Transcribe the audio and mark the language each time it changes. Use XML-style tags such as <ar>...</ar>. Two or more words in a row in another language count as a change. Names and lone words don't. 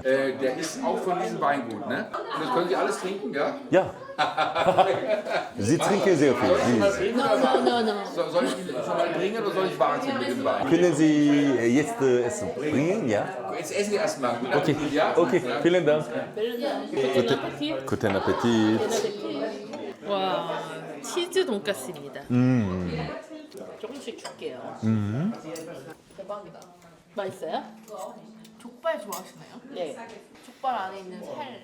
<de>Der ist auch von diesem Weingut, ne? Und das können Sie alles trinken, gell? Ja. Sie trinken sehr viel. Soll ich mal Sie. trinken? Soll ich ihn schon mal bringen oder soll ich warten mit dem Wein? Können Sie jetzt Essen bringen? Ja. Jetzt essen wir erstmal. Okay. Ja? Okay, vielen Dank.</de> <ko>벨르나. 아파티.</ko> <de>Guten Appetit.</de> <ko>와, 치즈 돈가스입니다. 조금씩 줄게요. 대박이다. 맛있어요? 족발 좋아하시나요? 네. 족발 안에 있는 살</ko>